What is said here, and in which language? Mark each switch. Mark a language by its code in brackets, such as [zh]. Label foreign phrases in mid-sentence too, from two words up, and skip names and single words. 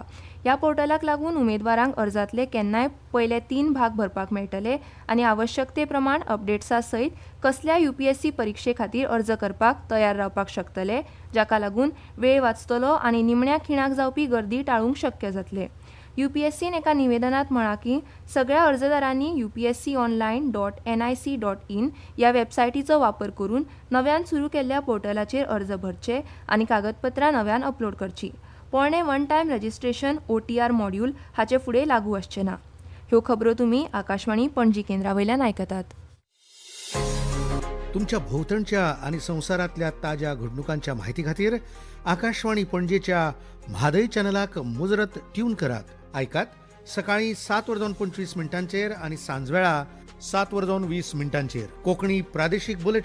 [kok] ह्या पोर्टलाक लागून उमेदवारांक अर्जातले केन्नाय पयले 3 भाग भरपाक मेळटले आणि आवश्यकते प्रमाण अपडेट्सा सयत कसल्या UPSC परीक्षे खातीर अर्ज करपाक तयार रावपाक शकतले, जाका लागून वेळ वाचतलो आणि निमण्या खिणाक जावपी गर्दी टाळूंक शक्य जातले. UPSCन एका निवेदनात म्हळां की सगळ्या अर्जदारांनी upsconline.nic.in ह्या वेबसायटीचो वापर करून नव्यान सुरू केल्ल्या पोर्टलाचेर अर्ज भरचे आणि कागदपत्रां नव्यान अपलोड करची. पोरणे [en] one time registration [kok] OTR मॉड्यूल हाचे फुडें लागू आसचे ना. ह्यो खबरो तुमी आकाशवाणी पणजी केंद्रावयल्यान आयकतात. तुमच्या भोवतणच्या आणि संवसारांतल्या ताज्या घडणुकांच्या म्हायती खातीर आकाशवाणी पणजेच्या म्हादय चॅनलाक मुजरत ट्यून करात. ऐकात सकाळी 7:25 आणि सांजवेळा 7:20 कोंकणी प्रादेशीक बुलेटिन.